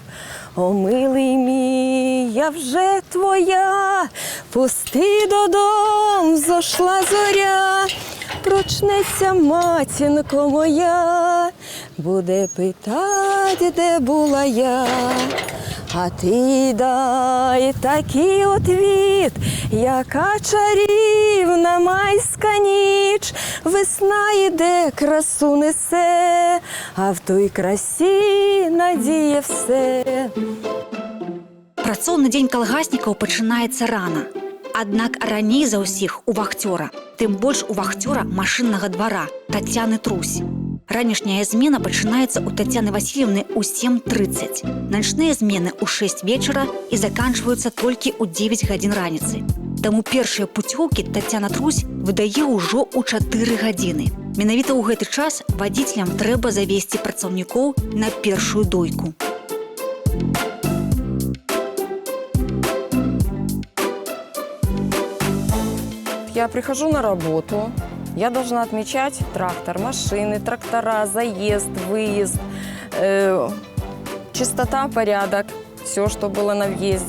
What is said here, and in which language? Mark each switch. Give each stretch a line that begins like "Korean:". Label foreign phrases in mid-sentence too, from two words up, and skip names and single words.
Ukrainian: О, милий мій, я вже твоя, пусти додому, зошла зоря, прочнеться матінко моя, буде питать, де була я. А ти дай такий отвіт, яка чарівна майська ніч. Весна йде, красу несе, а в той красі надіє все.
Belarusian: Працоўны дзень калгаснікаў пачынаецца рана. Аднак раней за ўсіх у вахцёра, тым больш у вахцёра машыннага двара Тацяны Трусь. Ранішняя змена пачынаецца ў Тацяны Васильевны ў 7:30. Начныя змены ў 6 вечара і заканчваюцца толькі ў 9 гадзін раніцы. Таму першыя пуцёўкі Тацяна Трусь выдае ўжо ў 4 гадзіны. Менавіта ў гэты час вадзіцелям трэба завесці працаўнікоў на першую дойку.
Russian: Я прихожу на работу, я должна отмечать трактор, машины, трактора, заезд, выезд, чистота, порядок, все, что было на въезде.